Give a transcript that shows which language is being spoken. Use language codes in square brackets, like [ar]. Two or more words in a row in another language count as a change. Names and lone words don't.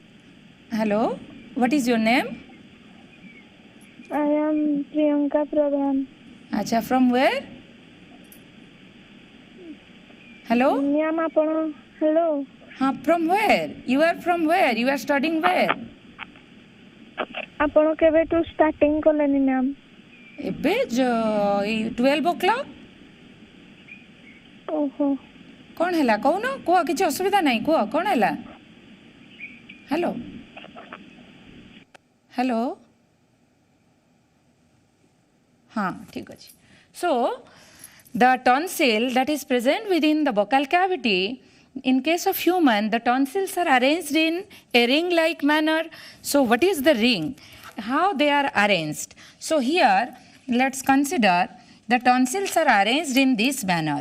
[en] Hello? What is your name? I am Priyanka Pradhan. Acha, from where? Hello? Ma'am, apana. Hello. From where? You are from where? You are studying where? [or] ଆପଣ କେବେଠୁ starting କଲେନି ma'am? ଏବେ 12 o'clock? ଓହୋ। କ'ଣ ହେଲା କହୁନ? କୁହ, କିଛି ଅସୁବିଧା ନାହିଁ, କୁହ କ'ଣ ହେଲା? ହ୍ୟାଲୋ ହ୍ୟାଲୋ ହଁ ଠିକ୍ ଅଛି। [en] So the tonsil that is present within the buccal cavity, in case of human, the tonsils are arranged in a ring-like manner. So what is the ring? How they are arranged? So here let's consider the tonsils are arranged in this manner.